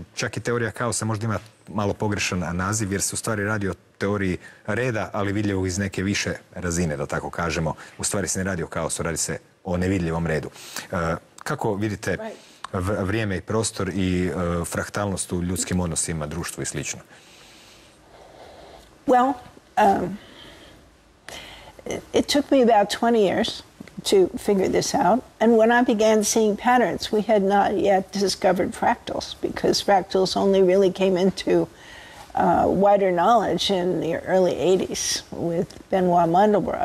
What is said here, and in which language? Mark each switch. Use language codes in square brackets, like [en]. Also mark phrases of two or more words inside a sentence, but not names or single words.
[hr] Čak i teorija kaosa možda ima malo pogrešan naziv, jer se u stvari radi o teoriji reda, ali vidljivog iz neke više razine, da tako kažemo. U stvari se ne radi o kaosu, radi se o nevidljivom redu. Kako vidite vrijeme i prostor i fraktalnost u ljudskim odnosima, društvu i slično? [en] Well, it took me about 20 years to figure this out. And when I began seeing patterns, we had not yet discovered fractals, because fractals only really came into wider knowledge in the early 80s with Benoit Mandelbrot.